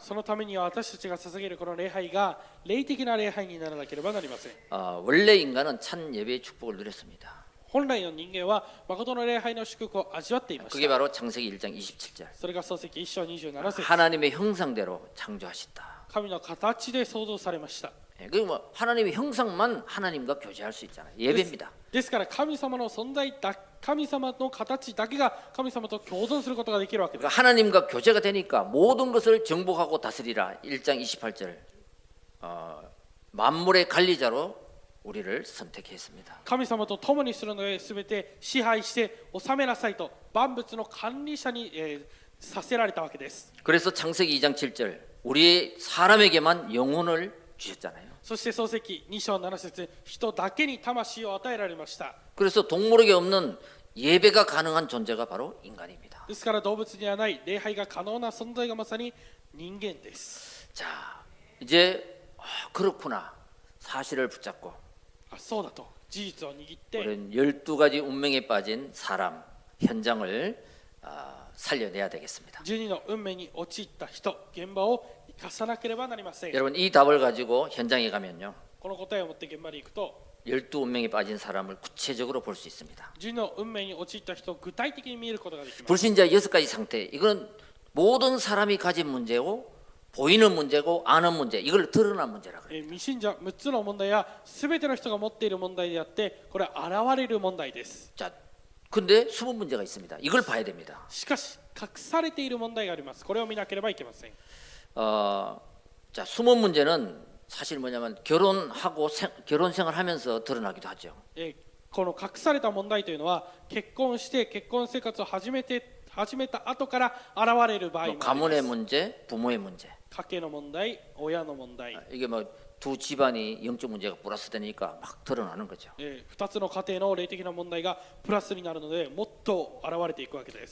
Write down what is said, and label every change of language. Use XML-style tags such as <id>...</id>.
<ja>そのためには私たちが捧げるこの礼拝が霊的な礼拝にならなければなりません。</ja> <ko>원래 인간은 찬 예배의 축복을 누렸습니다.</ko> <ja>本来の人間は誠の礼拝の祝福を味わっていまし</ja> <ko>그게 바로 창세기 1장 27절.</ko> <ja>それが創世記1章27節。</ja> <ko>하나님의 형상대로 창조하셨다.</ko> <ja>神の形で創造されました。</ja> <ko>그 뭐 하나님의 형상만 하나님과 교제할 수 있잖아요. 예배입니다.</ko> <ja>ですから神様の存在だ、神様の形だけが神様と共存することができるわけです。</ja> <ko>그러니까 하나님과 교제가 되니까 모든 것을 정복하고 다스리라. 1장 28절. 만물의 관리자로 우리를 선택했습니다.</ko> <ja>神様と共にするので全て支配して治めなさいと万物の管理者に、させられたわけです。</ja> <ko>그래서 창세기 2장 7절. 우리 사람에게만 영혼을 주셨잖아요.</ko> <ja>そして創世記2章7節、人だけに魂を与えられました。</ja> <ko>그래서 동물에게 없는 예배가 가능한 존재가 바로 인간입니다.</ko> <ja>ですから動物にはない礼拝が可能な存在がまさに人間です。</ja> <ko>자, 이제 그렇구나. 사실을 붙잡고</ko> <ja>あ、そうだと事実を握って、</ja> <ko>우리는 12가지 운명에 빠진 사람 현장을 살려내야 되겠습니다.</ko> <ja>12の運命に陥った人、現場を生かさなければなりません。</ja> <ko>여러분 이 답을 가지고 현장에 가면요.</ko> <ja>この答えを持って現場に行くと、</ja> <ko>12 운명에 빠진 사람을 구체적으로 볼 수 있습니다.</ko> <ja>12の運命に陥った人を具体的に見ることができます。</ja> <ko>불신자 6가지 상태. 이건 모든 사람이 가진 문제고 보이는 문제고 아는 문제. 이걸 드러난 문제라 그래요.</ko> <ja>未信者6つの問題は全ての人が持っている問題であって、これは現れる問題です。</ja> <ko>자, 근데 숨은 문제가 있습니다. 이걸 봐야 됩니다.</ko> <ja>しかし隠されている問題があります。これを見なければいけません。</ja> <ko>자, 숨은 문제는 사실 뭐냐면 결혼하고 결혼 생활하면서 드러나기도 하죠.</ko> <ja>この隠された問題というのは結婚して結婚生活を始めた後から現れる場合もあります。</ja> <ko>가문의 문제, 부모의 문제.</ko> <ja>家計の問題、親の問題、</ja> <ko>이게 뭐 두 집안이 영적 문제가 플러스 되니까 막 드러나는 거죠.</ko> <ja>2つの家庭の霊的な問題がプラスになるのでもっと現れていくわけです。</ja>